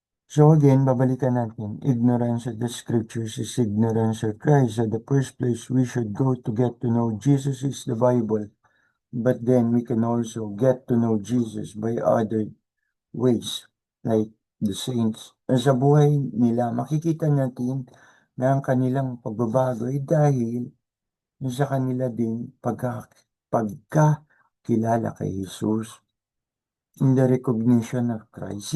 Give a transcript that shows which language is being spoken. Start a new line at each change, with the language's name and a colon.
English: So again,
Filipino: babalikan natin.
English: Ignorance of the scriptures is ignorance of Christ. So the first place we should go to get to know Jesus is the Bible. But then we can also get to know Jesus by other ways, like the saints.
Filipino: Sa buhay nila, makikita natin na ang kanilang pagbabago ay dahil sa kanila din pagkakilala kay Jesus.
English: In the recognition of Christ.